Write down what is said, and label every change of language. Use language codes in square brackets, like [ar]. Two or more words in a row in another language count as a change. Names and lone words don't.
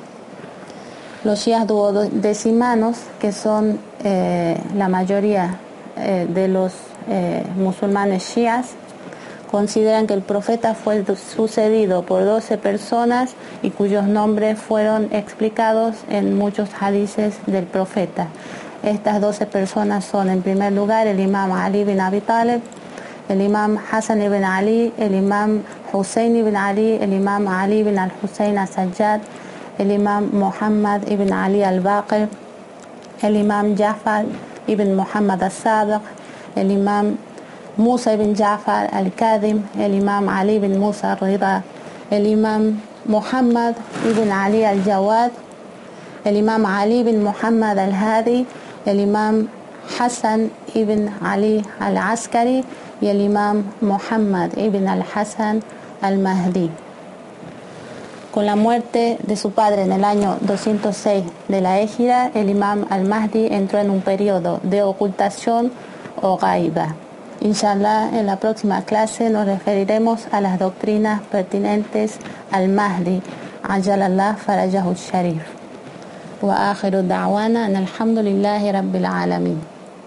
[es] Los Shias duodecimanos, que son la mayoría de los musulmanes shias, consideran que el profeta fue sucedido por 12 personas y cuyos nombres fueron explicados en muchos hadices del profeta. Estas 12 personas son, en primer lugar, el imam Ali bin Abi Talib, el imam Hassan ibn Ali, el imam Hussein ibn Ali, el imam Ali ibn al-Hussein al-Sajjad, el imam Muhammad ibn Ali al-Baqir, el imam Jafar ibn Muhammad al-Sadiq, el imam Musa ibn Jafar al-Kadhim, el imam Ali ibn Musa al-Rida, el imam Muhammad ibn Ali al-Jawad, el imam Ali ibn Muhammad al-Hadi, el imam Hassan ibn Ali al-Askari y el imam Muhammad ibn al-Hassan al-Mahdi. Con la muerte de su padre en el año 206 de la Égira, el imam al-Mahdi entró en un periodo de ocultación o gaiba. Inshallah, en la próxima clase nos referiremos a las doctrinas pertinentes al Mahdi, [ar] عجل الله فرجه الشريف. وآخر دعوانا الحمد لله رب العالمين.